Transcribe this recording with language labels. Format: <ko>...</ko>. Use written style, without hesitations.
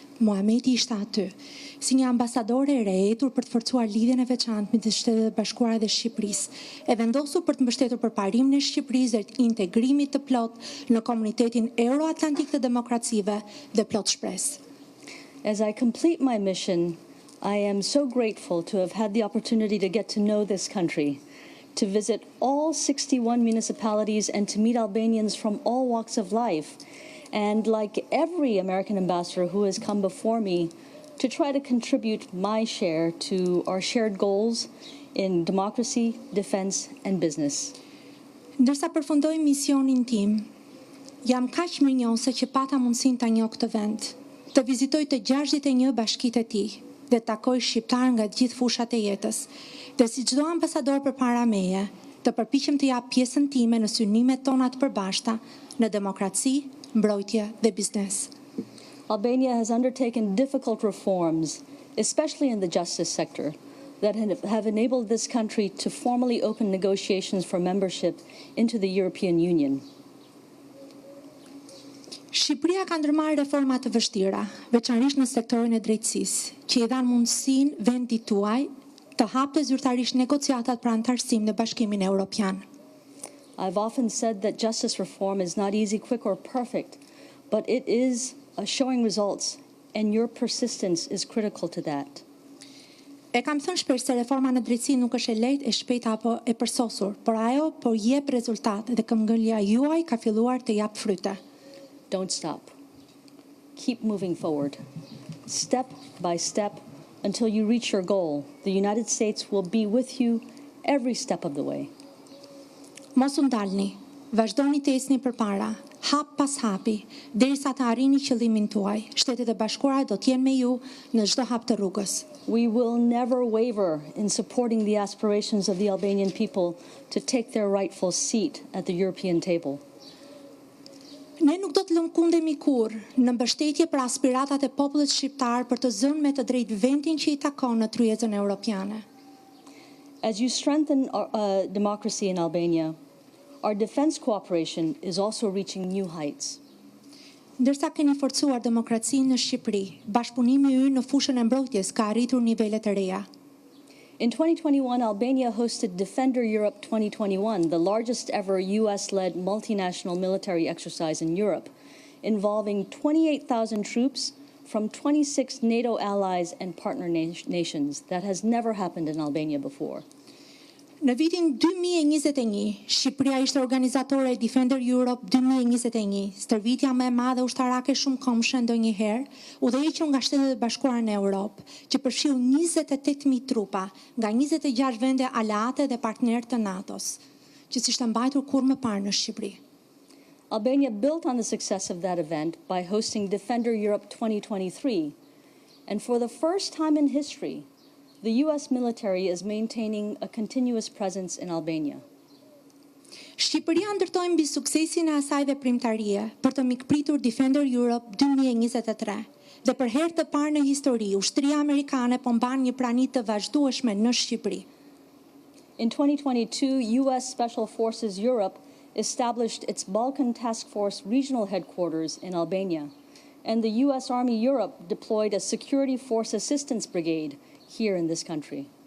<sq>Muhameti ishte aty, si një ambasadore e rehetur për të forcuar lidhjen e veçantë midis Shtetit e Bashkuara dhe Shqipërisë, e vendosur për të mbështetur përparimin e Shqipërisë dhe integrimit të plot në komunitetin euroatlantik të demokracive dhe plot shpresë.</sq> <en>As I complete my mission, I am so grateful to have had the opportunity to get to know this country, to visit all 61 municipalities and to meet Albanians from all walks of life. And like every American ambassador who has come before me, to try to contribute my share to our shared goals in democracy, defense, and business.</en> <sq>Ndërsa përfundoj misionin tim, jam kaq mirënjohëse që pata mundësinë ta njoh këtë vend, të vizitoj të 61 bashkitë e tij dhe të takoj shqiptar nga të gjithë fushat e jetës, dhe si çdo ambasador përpara meje, të përpiqem të jap pjesën time në synimet tona të përbashkëta në demokraci, mbrojtje dhe biznes.</sq> <en>Albania has undertaken difficult reforms, especially in the justice sector, that have enabled this country to formally open negotiations for membership into the European Union.</en> <sq>Shqipëria ka ndërmarrë reforma të vështira, veçanërisht në sektorin e drejtësisë, që i dhanë mundësinë vendit tuaj të hapte zyrtarisht negociatat për antarësim në Bashkimin Evropian.</sq> <en>I've often said that justice reform is not easy, quick, or perfect, but it is showing results, and your persistence is critical to that.</en> <sq>E kam thënë shpesh se reforma në drejtësi nuk është e lehtë, e shpejtë apo e përsosur, por ajo po jep rezultate dhe këmbgëlja juaj ka filluar të jap fryte.</sq> <en>Don't stop. Keep moving forward. Step by step until you reach your goal. The United States will be with you every step of the way.</en> <sq>Mos u ndalni, vazhdoni të ecni përpara, hap pas hapi, derisa të arrini qëllimin tuaj. Shtetet e Bashkuara do të jenë me ju në çdo hap të rrugës.</sq> <en>We will never waver in supporting the aspirations of the Albanian people to take their rightful seat at the European table.</en> <sq>Ne nuk do të lëkundemi kurrë në mbështetje për aspiratat e popullit shqiptar për të zënë me të drejtë vendin që i takon në tryezën europiane.</sq> <en>As you strengthen democracy in Albania, our defense cooperation is also reaching new heights.</en> <sq>Ndërsa keni forcuar demokracinë në Shqipëri, bashkëpunimi ynë në fushën e mbrojtjes ka arritur nivele të reja.</sq> <en>In 2021, Albania hosted Defender Europe 2021, the largest ever US-led multinational military exercise in Europe, involving 28,000 troops from 26 NATO allies and partner nations. That has never happened in Albania before.</en> <sq>Në vitin 2021, Shqipëria ishte organizatore e Defender Europe 2021, stërvitja më e madhe ushtarake shumëkohëshe ndonjëherë, udhëhequr nga Shtetet e Bashkuara në Europë, që përfshiu 28,000 trupa nga 26 vende aleate dhe partnerë të NATO-s, që s'ishte mbajtur kurrë më parë në Shqipëri.</sq> <en>Albania built on the success of that event by hosting Defender Europe 2023, and for the first time in history, the US military is maintaining a continuous presence in Albania.</en> <sq>Shqipëria ndërtoi mbi suksesin e asaj veprimtarie për të mikpritur Defender Europe 2023 dhe për herë të parë në histori ushtria amerikane po mban një prani të vazhdueshme në Shqipëri.</sq> <en>In 2022, US Special Forces Europe established its Balkan Task Force regional headquarters in Albania, and the US Army Europe deployed a Security Force Assistance Brigade here in this country.</en>